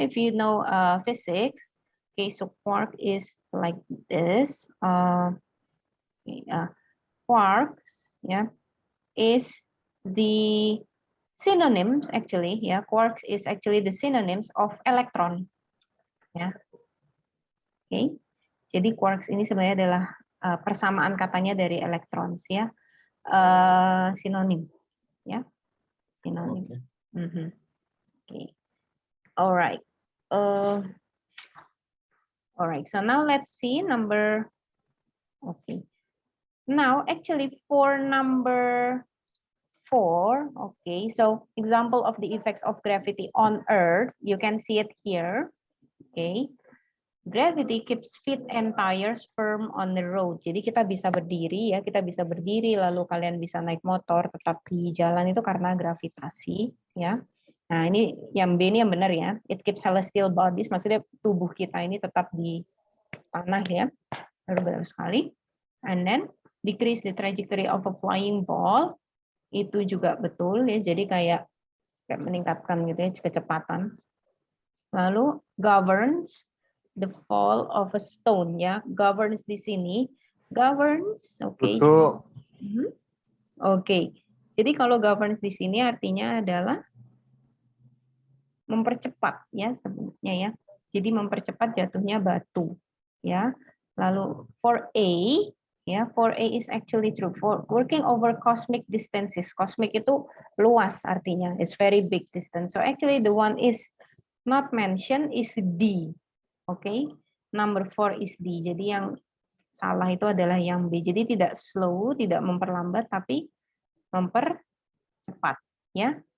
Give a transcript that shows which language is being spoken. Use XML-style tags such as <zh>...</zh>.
<en>If you know physics, okay. So quark is like this. Okay, quarks, yeah, is the synonyms actually. Yeah, quarks is actually the synonyms of electron. Ya. Okay.</en> <id>Jadi quarks ini sebenarnya adalah persamaan katanya dari electrons ya. Sinonim ya. Sinonim. Okay. Okay. All right. All right.</id> <en>So now let's see number. Okay. Now actually for number 4. Okay. So example of the effects of gravity on Earth. You can see it here. Okay. Gravity keeps feet and tires firm on the road.</en> <id>Jadi kita bisa berdiri ya, kita bisa berdiri lalu kalian bisa naik motor tetap di jalan itu karena gravitasi ya. Nah, ini yang B ini yang benar ya.</id> <en>It keeps celestial bodies,</en> <id>maksudnya tubuh kita ini tetap di tanah ya. Baru benar sekali.</id> <en>And then decrease the trajectory of a flying ball.</en> <id>Itu juga betul ya. Jadi kayak meningkatkan gitu ya kecepatan.</id> <en>Lalu governs the fall of a stone ya, governs di sini, governs, oke. Okay. Oke.</en> <id>Jadi kalau governs di sini artinya adalah mempercepat ya sebenarnya ya. Jadi mempercepat jatuhnya batu ya.</id> <en>Lalu for A ya, for A is actually true for working over cosmic distances. Cosmic</en> <id>itu luas artinya,</id> <en>it's very big distance. So actually the one is not mentioned is D. Oke, okay. Number 4 is D.</en> <id>Jadi yang salah itu adalah yang B. Jadi tidak slow, tidak memperlambat, tapi mempercepat, ya.</id>